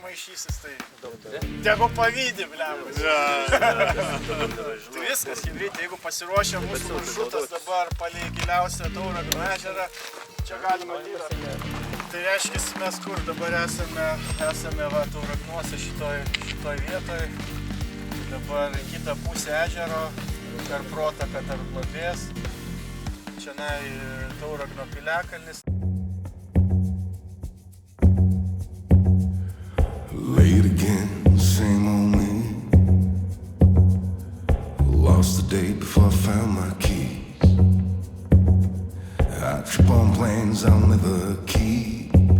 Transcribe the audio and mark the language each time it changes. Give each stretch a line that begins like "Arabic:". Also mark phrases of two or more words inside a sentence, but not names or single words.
Lithuanian: klausysis, tai tegu pavydė, blemba. Tai viskas, chebrytė, jeigu pasiruošę mūsų maršrutas dabar palei giliausią Tauragno ežerą, čia galima lyrą. Tai reiškia, mes kur dabar esame va, Tauragnuose šitoj vietoj. Dabar kitą pusę ežero, per protaką tarp Globės. Čianai Tauragno piliakalnis.
English: Late again, same old me. Lost the day before I found my keys. I trip on plans I'll never keep.